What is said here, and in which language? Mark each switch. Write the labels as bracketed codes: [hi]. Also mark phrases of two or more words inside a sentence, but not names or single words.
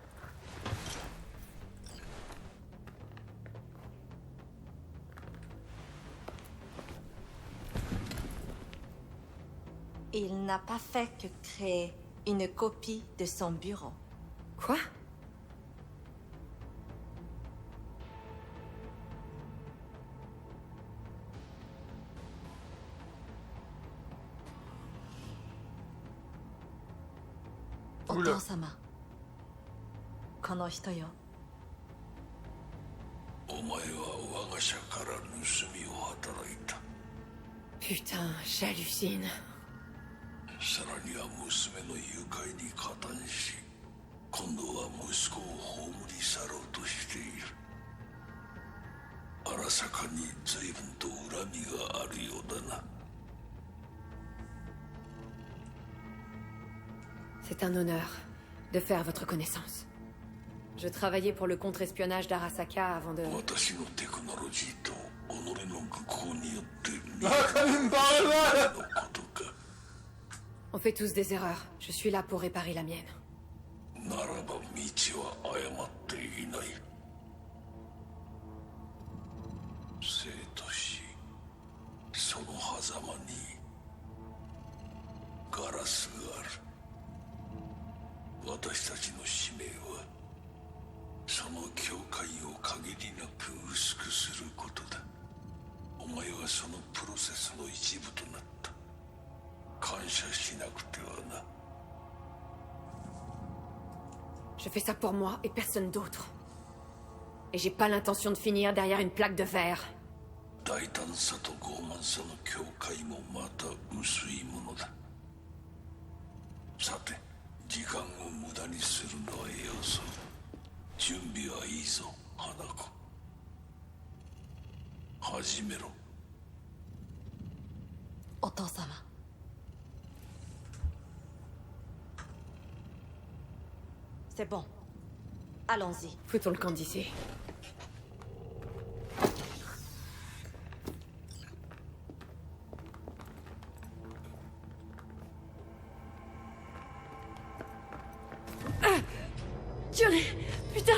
[fr] Il n'a pas fait que créer une copie de son bureau. Quoi? Oula. [ja] お父様。この人よ。お [fr] Putain, j'hallucine. [ja] さらには娘の誘拐に加担し、今度は息子を葬り去ろうとしている。荒坂に随分と恨みがあるようだな。 [fr] C'est un honneur de faire votre connaissance. Je travaillais pour le contre-espionnage d'Arasaka avant de... [ja] 私のテクノロジーと己の愚行によって [fr] Ah, comme il me parle mal! [ja] のことか。 [fr] On fait tous des erreurs. Je suis là pour réparer la mienne. [ja] ならば道は誤っていない。生と死、その狭間にガラスがある。私たちの使命はその境界を限りなく薄くすることだ。お前はそのプロセスの一部となった。感謝しなくてはな。 [fr] Je fais ça pour moi et personne d'autre. Et j'ai pas l'intention de finir derrière une plaque de verre. [ja] 大胆さと傲慢さの境界もまた薄いものだ。さて、時間を無駄にするのはよそう。準備はいいぞ、花子。始めろ。 [fr] お父様。C'est bon. Allons-y. Foutons le camp d'ici. Johnny! Putain!